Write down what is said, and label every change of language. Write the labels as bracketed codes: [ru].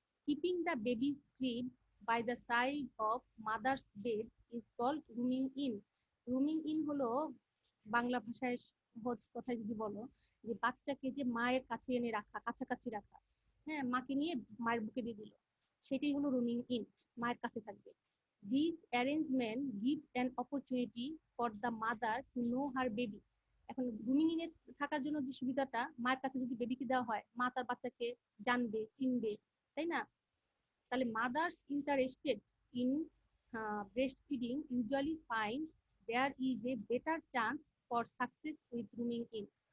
[en] Keeping the baby's crib by the side of mother's bed is called rooming in. [bn] Roaming in হলো বাংলা ভাষায় সহজ কথায় যদি বলো, যে বাচ্চাকে যে মায়ের কাছে এনে রাখা, কাছাকাছি রাখা, মাকে নিয়ে মায়ের বুকে দিয়ে দিল, সেটাই হলো রুমিং ইন, মায়ের কাছে থাকবে। [en] This arrangement gives an opportunity for the mother to know her baby. [bn] এখন রুমিং ইনে থাকার জন্য যে সুবিধাটা, মায়ের কাছে যদি বেবিকে দেওয়া হয়, মা তার বাচ্চাকে জানবে, চিনবে, তাই না? [en] তাহলে mothers interested in breast feeding usually find there is a better chance for success with rooming in.